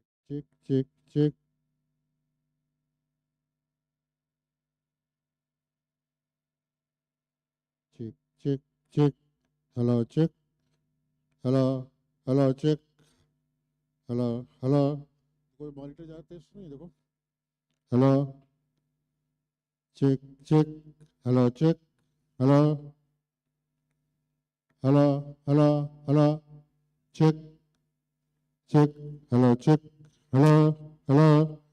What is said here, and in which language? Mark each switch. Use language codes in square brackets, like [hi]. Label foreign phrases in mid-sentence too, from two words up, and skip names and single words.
[en] check, check, check. Check, check, check. Hello, check. Hello, hello, check. Hello, hello. [hi] कोई मॉनिटर जाते हैं नहीं देखो. [en] Hello. Check, check. Hello, check. Hello. Hello, hello, hello. Check, check. Hello, check. Hello, hello.